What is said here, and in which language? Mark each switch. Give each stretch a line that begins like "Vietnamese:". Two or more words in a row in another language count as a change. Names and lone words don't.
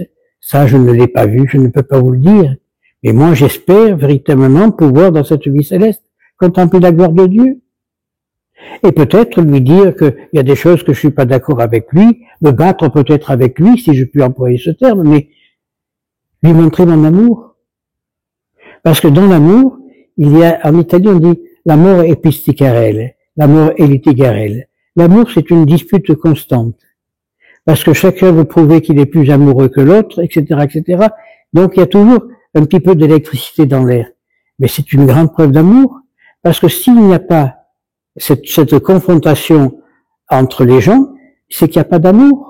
French: Ça, je ne l'ai pas vu, je ne peux pas vous le dire. Mais moi, j'espère véritablement pouvoir, dans cette vie céleste, contempler la gloire de Dieu. Et peut-être lui dire qu'il y a des choses que je suis pas d'accord avec lui, me battre peut-être avec lui, si je puis employer ce terme, mais lui montrer mon amour. Parce que dans l'amour, il y a, en italien on dit,
Italian: l'amore è pisticarelle, l'amore è litigarelle.
French: L'amour, c'est une dispute constante. Parce que chacun veut prouver qu'il est plus amoureux que l'autre, etc., etc. Donc il y a toujours un petit peu d'électricité dans l'air. Mais c'est une grande preuve d'amour, parce que s'il n'y a pas cette confrontation entre les gens, c'est qu'il n'y a pas d'amour.